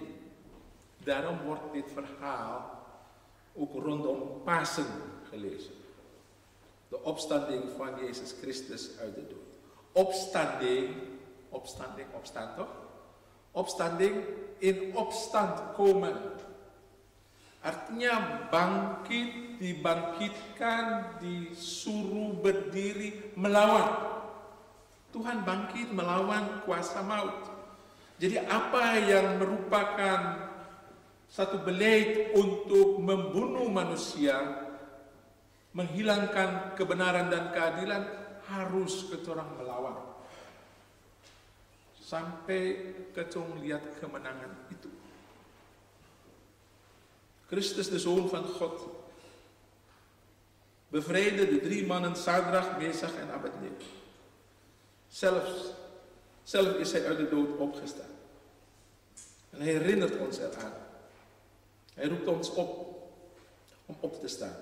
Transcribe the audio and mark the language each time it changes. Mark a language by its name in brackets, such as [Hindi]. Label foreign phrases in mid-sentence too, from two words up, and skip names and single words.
[Dutch] Daarom wordt dit verhaal ook rondom Pasen gelezen. De opstanding van Jezus Christus uit de dood. Opstand toch? Opstanding, in opstand komen. [Ambonese Malay] Artinya bangkit, dibangkitkan, disuruh berdiri, melawan. Tuhan bangkit melawan kuasa maut. Jadi apa yang merupakan satu beleid untuk membunuh manusia, menghilangkan kebenaran dan keadilan, harus ketorang melawan. Sampai ketorang lihat kemenangan itu. [Dutch] Christus, de Zoon van God, bevrijdde de 3 mannen Sadrach, Mesach en Abednego. Zelf is hij uit de dood opgestaan. En hij herinnert ons eraan. Hij roept ons op om op te staan.